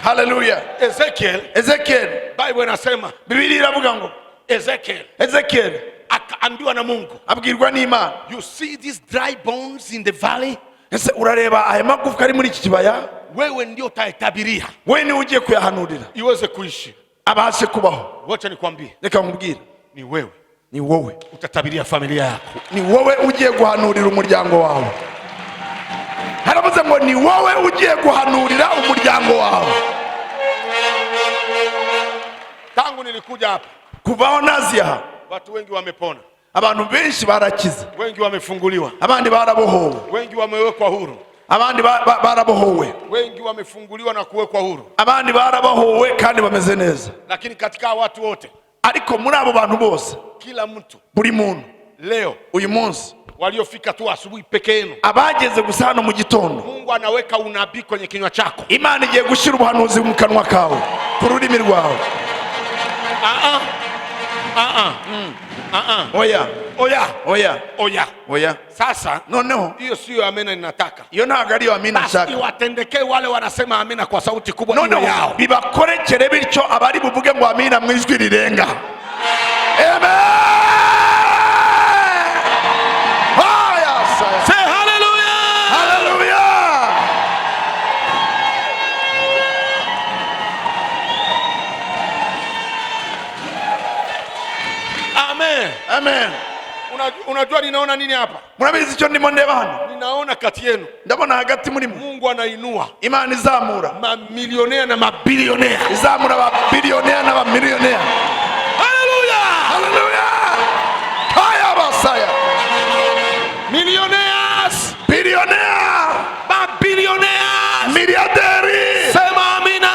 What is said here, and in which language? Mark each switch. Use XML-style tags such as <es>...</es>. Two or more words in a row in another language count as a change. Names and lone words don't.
<en>Hallelujah.</en> <sw>Ezekiel, Bible inasema,</sw> <rw>Biblia iravuga ngo Ezekiel</rw> <sw>akaambiwa na Mungu,</sw> <rw>abwirwa n'Imana,</rw> <en>you see these dry bones in the valley,</en> <rw>ese urareba aya magufwa ari muri iki kibaya,</rw> <sw>wewe ndio utayatabiria</sw> <rw>wewe ni ugiye kuyahanurira</rw> <sw>iweze kuishi,</sw> <rw>abashe kubaho.</rw> <sw>wacha nikwambie,</sw> <rw>Reka nkubwire,</rw> <sw>ni wewe utatabiria familia yako,</sw> <rw>ni wowe ugiye guhanurira umuryango wawe. Haravuze ngo ni wowe ugiye guhanurira umuryango wawe.</rw> <sw>Tangu nilikuja hapa,</sw> <rw>Kuvaho nazi aha,</rw> <sw>watu wengi wamepona,</sw> <rw>abantu benshi barakize,</rw> <sw>wengi wamefunguliwa,</sw> <rw>abandi barabohowe,</rw> <sw>wengi wamewekwa huru,</sw> <rw>abandi barabohowe,</rw> <sw>wengi wamefunguliwa na kuwekwa huru,</sw> <rw>abandi barabohowe kandi bameze neza.</rw> <sw>lakini katika watu wote,</sw> <rw>Ariko muri abo bantu bose,</rw> <sw>kila mtu</sw> <rw>buri muntu</rw> <sw>leo,</sw> <rw>uyu munsi,</rw> <sw>waliofika tu asubuhi peke yenu,</sw> <rw>abageze gusa hano mu gitondo,</rw> <sw>Mungu anaweka unabii kwenye kinywa chako.</sw> <rw>Imana igiye gushyira ubuhanuzi mu kanwa kawe, ku rurimi rwawe. Oya.</rw> <sw>Sasa</sw> <rw>Noneho</rw> <sw>hiyo sio amena ninataka.</sw> <rw>iyo ntabwo ariyo amina</rw> <sw>Basi</sw> <rw>nshaka.</rw> <sw>iwatendekee wale wanasema amina kwa sauti kubwa iwe</sw> <rw>Noneho</rw> <sw>yao.</sw> <rw>bibakorekere bityo abari buvuge ngo amina mu ijwi rirenga.</rw> <en>Amen. Say hallelujah. Hallelujah. Amen.</en> <sw>Unajua ninaona nini hapa?</sw> <rw>Murabizi icyo ndimo ndeba hano?</rw> <sw>Ninaona kati yenu,</sw> <rw>ndabona hagati muri mwe</rw> <sw>Mungu anainua</sw> <rw>Imana izamura</rw> <sw>mamilionea na mabilionea,</sw> <rw>izamura ababilionea n'abamilionea.</rw> <en>Hallelujah.</en> <sw>Hallelujah. Haya basaya.</sw> <en>Millionaires, Billionaire,</en> <sw>mabilionaires,</sw> <fr>milliardaires.</fr> <sw>sema amina.</sw>